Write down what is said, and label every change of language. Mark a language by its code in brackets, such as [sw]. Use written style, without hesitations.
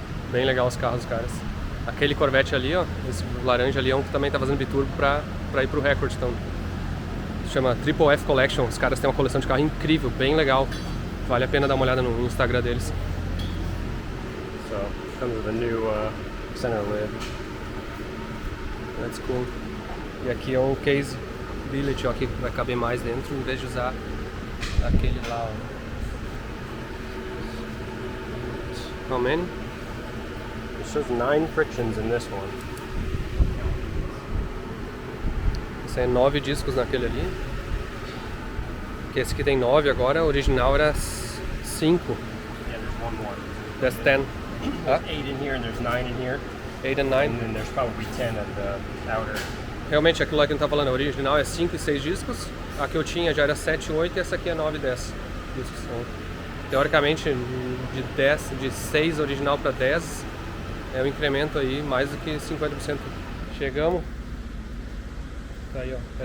[pt] Bem legal os carros dos caras. Aquele Corvette ali, ó, esse laranja ali é um que também tá fazendo biturbo pra ir pro Record, então se chama Triple F Collection. Os caras têm uma coleção de carro incrível, bem legal. Vale a pena dar uma olhada no Instagram deles. [en] So, comes with a new center lid. That's cool. [pt] E aqui é um case billet, ó, que vai caber mais dentro, em vez de usar aquele lá, ó. [en] How many? It says 9 frictions in this one. [pt] Esse é 9 discos naquele ali. Que esse aqui tem 9 agora, o original era 5. [en] Yeah, there's one more. That's 10. Huh? 8 in here and there's 9 in here. 8 and 9. And then there's probably 10 at the outer. [pt] Realmente aquilo lá que a gente tá falando, a original é 5 e 6 discos. A que eu tinha já era 7 e 8 e essa aqui é 9 e 10 discos. Então, teoricamente de 6 original para 10 é um incremento aí mais do que 50%. Chegamos. Tá aí, ó.